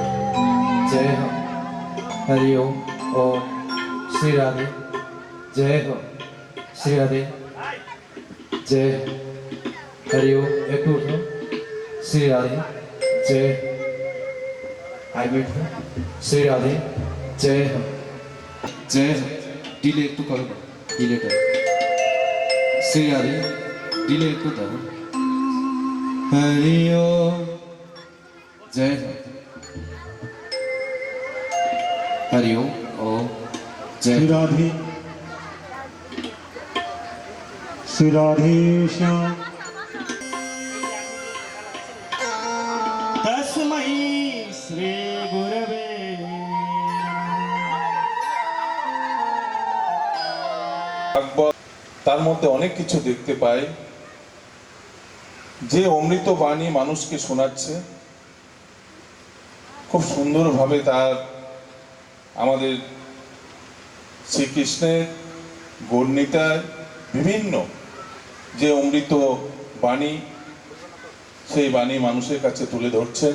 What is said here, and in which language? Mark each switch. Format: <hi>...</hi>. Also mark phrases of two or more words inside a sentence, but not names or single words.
<hi>हरि ओम श्री राधे जय हो श्री राधे जय हरि ओम एक उठो श्री राधे जय आई बैठो श्री राधे जय हो डिले</hi> <bn>একটু করো ডিলেটা</bn> <hi>श्री राधे डिले</hi> <bn>একটু দাও</bn> <hi>हरि ओम जय हो हरि ओम जय श्री राधे श्री राधे श्याम</hi> <sa>तस्मै श्री गुरवे</sa> <bn>ভাগবত তার মধ্যে অনেক কিছু দেখতে পাই, যে অমৃত বাণী মানুষকে শোনাচ্ছে খুব সুন্দরভাবে তার আমাদের শ্রীকৃষ্ণের গৌরনীতায় বিভিন্ন যে অমৃত বাণী সেই বাণী মানুষের কাছে তুলে ধরছেন।</bn>